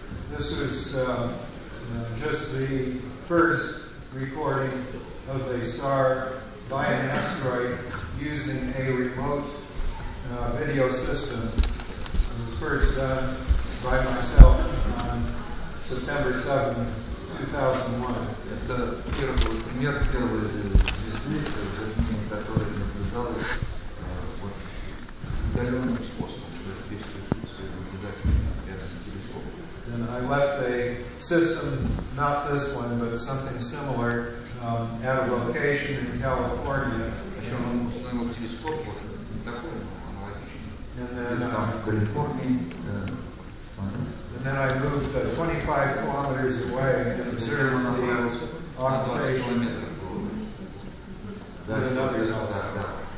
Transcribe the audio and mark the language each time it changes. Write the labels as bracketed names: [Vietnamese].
[English] This is just the first recording of a star by an asteroid using a remote video system. It was first done by myself on September 7, 2001. [Russian] Это пример первой звезды, которая наблюдалась удаленным способом, без присутствия наблюдателя рядом с телескопом. [English] And I left a system, not this one, but something similar, at a location in California. [Russian] Причем он установил телескоп, вот не такой, но аналогичный. Там в Калифорнии. [English] And then I moved 25 kilometers away and observed the occultation with another telescope.